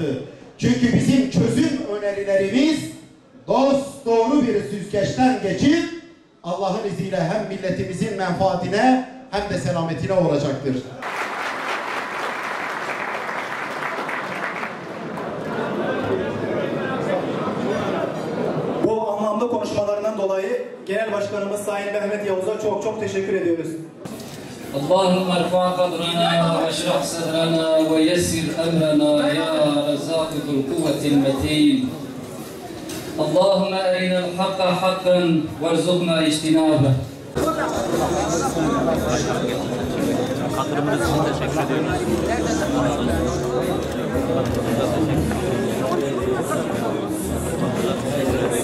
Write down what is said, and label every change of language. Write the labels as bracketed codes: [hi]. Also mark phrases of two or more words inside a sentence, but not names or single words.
[tr] Çünkü bizim çözüm önerilerimiz dost doğru bir süzgeçten geçip Allah'ın izniyle hem milletimizin menfaatine hem de selametine olacaktır. Bu anlamlı konuşmalarından dolayı Genel Başkanımız Sayın Mehmet Yavuz'a çok çok teşekkür ediyoruz. [ar] اللهم ارفع قدرنا واشرح صدرنا ويسر امرنا يا رزاق ذو القوة المتين. اللهم ارنا الحق حقا وارزقنا اجتنابه. [tr] Kadrımız için teşekkür ediyoruz.